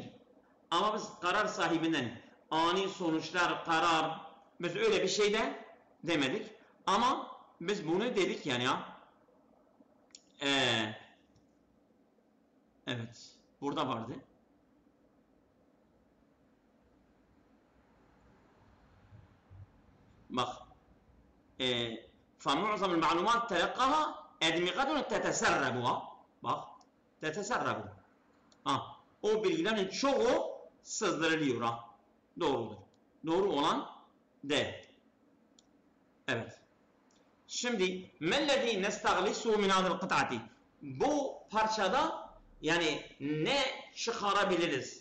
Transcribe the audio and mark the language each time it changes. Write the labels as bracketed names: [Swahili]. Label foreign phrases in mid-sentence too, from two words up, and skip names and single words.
[Turkish] Ama biz karar sahibinden ani sonuçlar karar biz öyle bir şey de demedik. Ama biz bunu dedik yani ya. Evet. Burada vardı. Bak. [Arabic] فمعظم المعلومات تلقاها أدمغة تتسرب. [Turkish] Bak. تتسرب. O bilgilerin çoğu sızdırılıyor. Doğrudur. Doğru olan D. Evet. [Arabic] Şimdi ما الذي نستخلص من هذه القطعة. [Turkish] Bu parçada yani ne çıkarabiliriz?